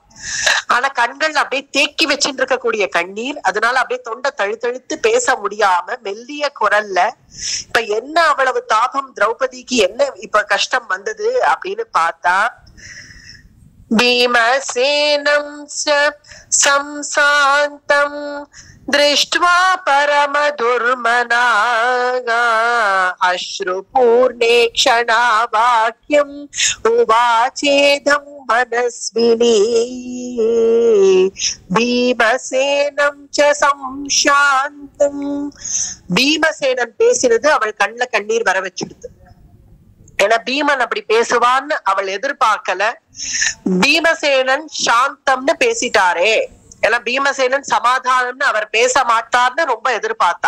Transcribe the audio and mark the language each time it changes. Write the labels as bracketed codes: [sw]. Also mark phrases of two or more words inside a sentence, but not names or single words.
[ta] ஆனா கண்கள் அப்படியே தேக்கி வச்சுட்டு இருக்கக்கூடிய கண்ணீர், அதனால அப்படியே தொண்டை தழுத்தழுத்து பேச முடியாம மெல்லிய குரல்ல இப்ப என்ன அவ்வளவு தாபம் திரௌபதிக்கு என்ன இப்ப கஷ்டம் வந்தது அப்படின்னு பார்த்தா, [sa] भीमसेनं संशान्तं दृष्ट्वा परम दुर्मनाः अश्रुपूर्णे क्षणा वाक्यम् उवाचेदं मनस्विनी भीमसेनं च संशान्तं. [ta] பீமசேனன் பேசினது அவள் கண்ணுல கண்ணீர் வர வச்சுடுது. ஏன்னா பீமன் அப்படி பேசுவான்னு அவள் எதிர்பார்க்கல. பீமசேனன் சாந்தம்னு பேசிட்டாரே, ஏன்னா பீமசேனன் சமாதானம்னு அவர் பேச மாட்டார்னு ரொம்ப எதிர்பார்த்தா.